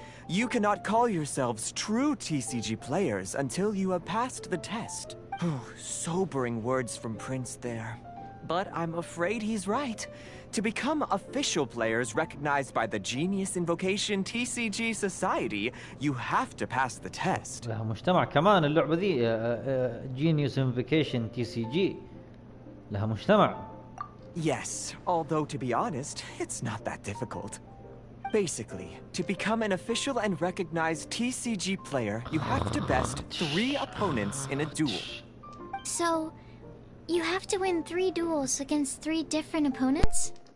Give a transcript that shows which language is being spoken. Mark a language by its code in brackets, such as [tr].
[en] You cannot call yourselves true TCG players until you have passed the test. Sobering words from Prince there. But I'm afraid he's right. To become official players recognized by the Genius Invocation TCG Society, you have to pass the test. [ar] لها مجتمع كمان اللعبة دي Genius Invocation TCG لها مجتمع. [en] Yes, although to be honest, it's not that difficult. Basically, to become an official and recognized TCG player, you have to best 3 opponents in a duel. So, you have to win 3 duels against 3 different opponents?